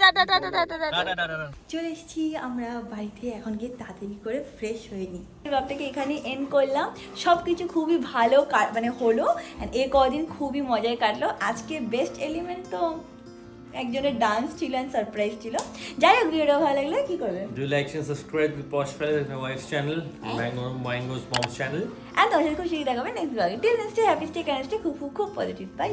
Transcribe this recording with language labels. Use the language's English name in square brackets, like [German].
[Bangla] Tata tata tata tata. চলে এসেছি আমরা বাড়িতে, এখন গিয়ে তাড়াতাড়ি করে ফ্রেশ হয়ে নিই। ব্লগটাকে এখানে এন্ড করলাম। সব কিছু খুবই ভালো মানে হলো, এ কদিন খুবই মজায় কাটলো। আজকে বেস্ট এলিমেন্ট তো একজনের ডান্স ছিল, এন্ড সারপ্রাইজ ছিল। যাই হোক ভিডিওটা ভালো লাগলে কি করবে? [English] Do like and subscribe to Posh Palace, my wife's channel, Mango's mom's channel. [Bangla] আর তোমার সাথে খুশি দেখাবে নেক্সট ব্লগে। [English] till next day, happy stay, kind stay, [Bangla] খুব খুব খুব পজিটিভ। বাই